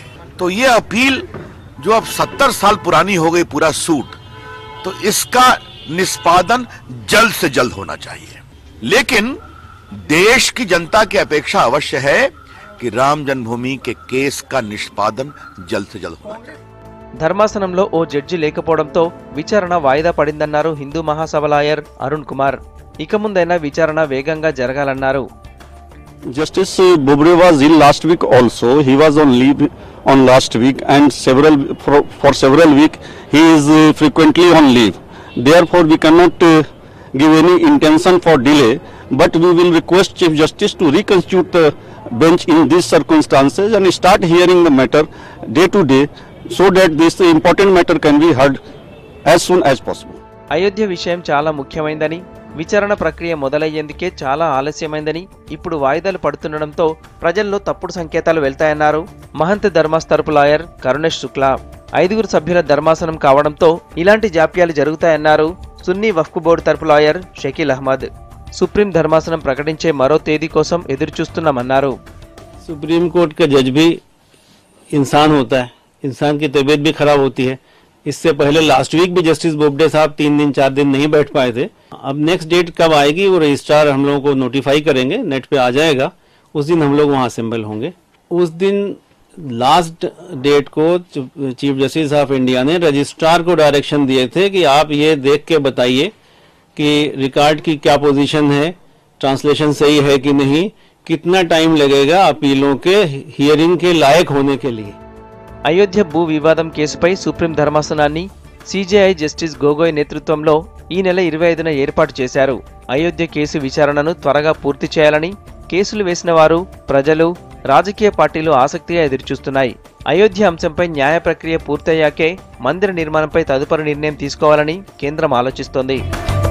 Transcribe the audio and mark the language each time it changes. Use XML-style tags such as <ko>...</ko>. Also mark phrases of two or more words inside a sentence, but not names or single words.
<hi>तो ये अपील जो अब 70 साल पुरानी हो गई पूरा सूट, तो इसका निष्पादन जल्द से जल्द होना चाहिए। लेकिन देश की जनता की अपेक्षा अवश्य है कि राम जन्मभूमि के केस का निष्पादन जल्द से जल्द होना चाहिए।</hi> <te>ధర్మాసనంలో ఓ జడ్జి లేకపోవడంతో విచారణ వాయిదా పడిందన్నారు హిందూ మహాసభ లాయర్ అరుణ్ కుమార్. ఇక ముందైనా విచారణ వేగంగా జరగాలన్నారు.</te> <en>Justice Bobde was ill last week also. He was on leave on last week, and for several weeks he is frequently on leave. Therefore, we cannot give any intention for delay. But we will request Chief Justice to reconstitute the bench in these circumstances and start hearing the matter day to day, so that this important matter can be heard as soon as possible.</en> <te>అయోధ్య విషయం చాలా ముఖ్యమైందని, విచారణ ప్రక్రియ మొదలయ్యేందుకే చాలా ఆలస్యమైందని, ఇప్పుడు వాయిదాలు పడుతుండటంతో ప్రజల్లో తప్పుడు సంకేతాలు వెళ్తాయన్నారు మహంత్ ధర్మాస్ తరపు లాయర్ కరుణేష్ శుక్లా. 5 సభ్యుల ధర్మాసనం కావడంతో ఇలాంటి జాప్యాలు జరుగుతాయన్నారు సున్నీ వక్ఫ్ బోర్డు తరపు లాయర్ షకీల్ అహ్మద్. సుప్రీం ధర్మాసనం ప్రకటించే మరో తేదీ కోసం ఎదురుచూస్తున్నామన్నారు.</te> <hi>सुप्रीम कोर्ट का जज भी इंसान होता है, इंसान की तबीयत भी खराब होती है। इससे पहले</hi> <en>last week</en> <hi>भी जस्टिस बोबडे साहब 3 दिन 4 दिन नहीं बैठ पाए थे। अब</hi> <en>next date</en> <hi>कब आएगी वो रजिस्ट्रार हम लोगों को नोटिफाई करेंगे, नेट पे आ जाएगा, उस दिन हम लोग वहाँ असेंबल होंगे। उस दिन</hi> <en>last date</en> <hi>को</hi> <en>Chief Justice of India</en> <hi>ने रजिस्ट्रार को डायरेक्शन दिए थे कि आप ये देख के बताइए कि रिकॉर्ड की क्या पोजीशन है, ट्रांसलेशन सही है कि नहीं, कितना टाइम लगेगा अपीलों के हियरिंग के लायक होने के लिए।</hi> <te>అయోధ్య భూ వివాదం కేసుపై సుప్రీం ధర్మాసనాన్ని సిజేఐ జస్టిస్ గోగోయ్ నేతృత్వంలో ఈ నెల 25న ఏర్పాటు చేశారు. అయోధ్య కేసు విచారణను త్వరగా పూర్తి చేయాలని కేసులు వేసిన వారు, ప్రజలు, రాజకీయ పార్టీలు ఆసక్తిగా ఎదురుచూస్తున్నాయి. అయోధ్య అంశంపై న్యాయ ప్రక్రియ పూర్తయ్యాకే మందిర నిర్మాణంపై తదుపరి నిర్ణయం తీసుకోవాలని కేంద్రం ఆలోచిస్తోంది.</te>